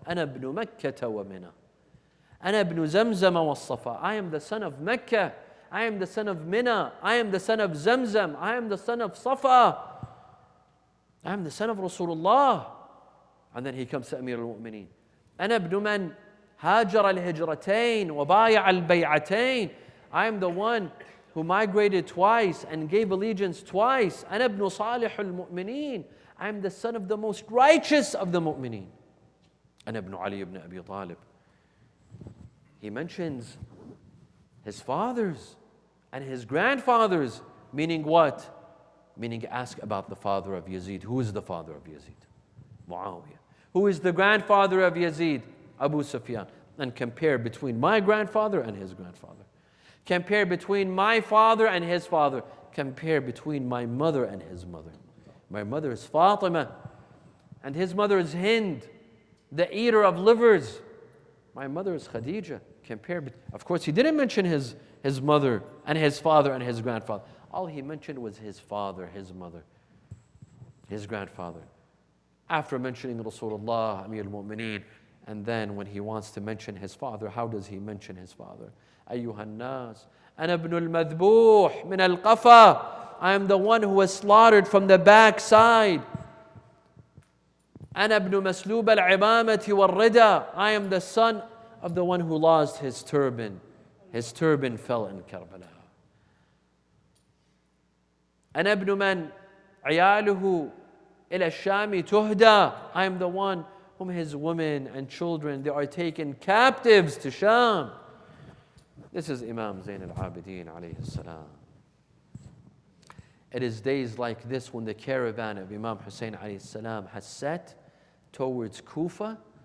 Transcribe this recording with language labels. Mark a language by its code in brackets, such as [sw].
[ar] أنا ابن مكة ومنى. أنا ابن زمزم والصفا. [en] I am the son of Mecca. I am the son of Mina. I am the son of Zamzam. I am the son of Safa. I am the son of Rasulullah. And then he comes to Amir al-Mu'mineen. [ar] أنا ابن من هاجر الهجرتين وبايع البيعتين. [en] I am the one who migrated twice and gave allegiance twice. [ar] أنا ابن صالح المؤمنين. [en] I am the son of the most righteous of the mu'mineen. [ar] أنا ابن علي [en] ibn Abi Talib. He mentions his fathers and his grandfathers, meaning what? Meaning ask about the father of Yazid. Who is the father of Yazid? Muawiyah. Who is the grandfather of Yazid? Abu Sufyan. And compare between my grandfather and his grandfather. Compare between my father and his father. Compare between my mother and his mother. My mother is Fatima, and his mother is Hind, the eater of livers. My mother is Khadija. Compare. Of course, he didn't mention his mother and his father and his grandfather. All he mentioned was his father, his mother, his grandfather. After mentioning Rasulullah, Amir al-Mu'mineen, and then when he wants to mention his father, how does he mention his father? [ar] أيها الناس أنا ابن المذبوح من القفا. [en] I am the one who was slaughtered from the backside. [ar] أنا ابن مسلوب العمامة والردى. [en] I am the son of the one who lost his turban. His turban fell in Karbala. [ar] أنا ابن من عياله إلى الشام تهدى. [en] I am the one whom his women and children, they are taken captives to Sham. This is Imam Zayn al-Abidin alayhi salam. It is days like this when the caravan of Imam Hussein alayhi salam has set towards Kufa.